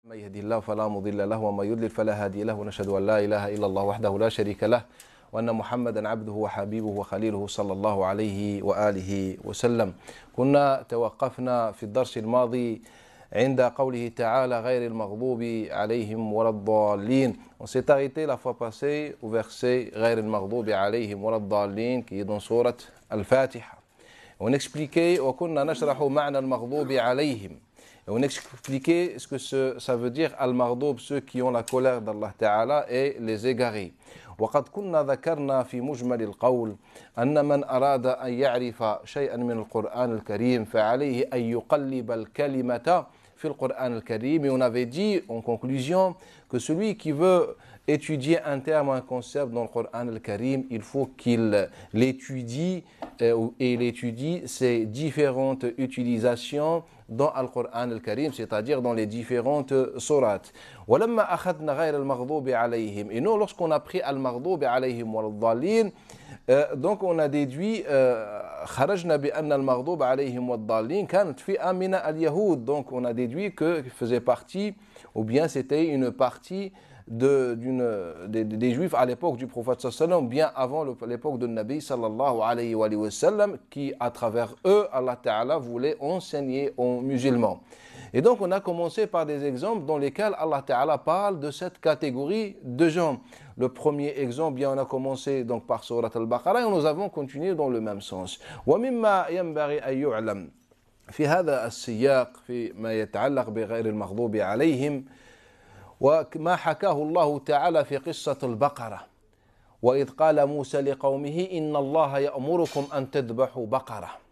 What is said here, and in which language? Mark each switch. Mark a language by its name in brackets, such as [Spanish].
[Arabic] من يهدي الله فلا مضل له وما يضلل فلا هادي له ونشهد أن لا إله إلا الله وحده لا شريك له وأن محمدا عبده وحبيبه وخليله صلى الله عليه وآله وسلم. كنا توقفنا في الدرس الماضي عند قوله تعالى غير المغضوب عليهم ولا الضالين. [French] On s'est arrêté la fois passée au verset [Arabic] غير المغضوب عليهم ولا الضالين [French] qui est dans sourate Al-Fatiha. On expliquait [Arabic] وكنا نشرح معنى المغضوب عليهم. [French] Et on expliquait ce que ça veut dire al-maghdoub, ceux qui ont la colère d'Allah Ta'ala et les égarés. [Arabic] وقد كنا ذكرنا في مجمل القول أن من أراد أن يعرف شيئا من القرآن الكريم فعليه أن يقلب الكلمة في القرآن الكريم. [French] Et on avait dit en conclusion que celui qui veut étudier un terme, un concept dans le Coran al-Karim, il faut qu'il l'étudie et il étudie ses différentes utilisations dans le Coran al-Karim, c'est-à-dire dans les différentes sourates. [Arabic] وَلَمَّا أَخَذْنَا غَيْرَ الْمَغْضُوبِ عَلَيْهِمْ. [French] Et nous, lorsqu'on a pris al-maghdoub alayhim wal-dhalin, donc on a déduit [Arabic] خرجنا بأن المغضوب عليهم والضالين كانت فئة من اليهود. [French] Donc on a déduit que faisait partie, ou bien c'était une partie des Juifs à l'époque du prophète sallallahu bien avant l'époque de Nabi sallallahu alayhi wa sallam, qui à travers eux Allah Ta'ala voulait enseigner aux musulmans. Et donc on a commencé par des exemples dans lesquels Allah Ta'ala parle de cette catégorie de gens. Le premier exemple, bien on a commencé donc par Surat Al-Baqarah et nous avons continué dans le même sens. [Arabic] وَمِمَّا يَنْبَغِي أَن يُعْلَمْ في هذا السياق فيما يتعلق بغير المغضوب عليهم وما حكاه الله تعالى في قصة البقرة وإذ قال موسى لقومه إن الله يأمركم أن تذبحوا بقرة